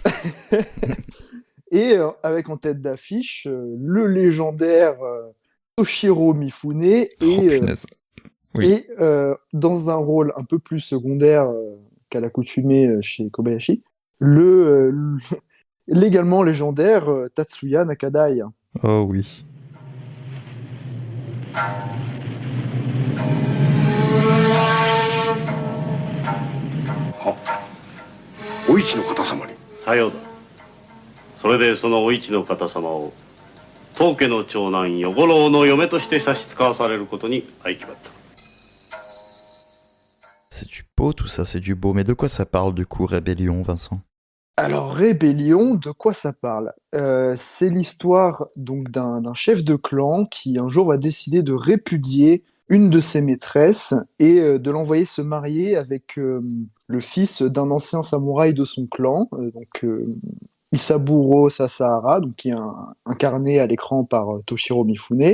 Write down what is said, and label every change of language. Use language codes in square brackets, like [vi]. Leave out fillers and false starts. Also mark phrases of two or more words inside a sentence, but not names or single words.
[fr] Et avec en tête d'affiche le légendaire Toshiro Mifune et dans un rôle un peu plus secondaire qu'à l'accoutumée chez Kobayashi, l'également légendaire Tatsuya Nakadai. Oh oui. [ja] お市の方様に。さようだ。それでそのお市の方様を当家の長男与五郎の嫁として差し使わされることに相決まった。 [fr] C'est du beau tout ça, c'est du beau. Mais de quoi ça parle du coup, Rébellion, Vincent? Alors, Rébellion, de quoi ça parle? C'est l'histoire donc d'un chef de clan qui un jour va décider de répudier une de ses maîtresses et de l'envoyer se marier avec le fils d'un ancien samouraï de son clan, Isaburo Sasahara, donc qui est incarné à l'écran par Toshiro Mifune.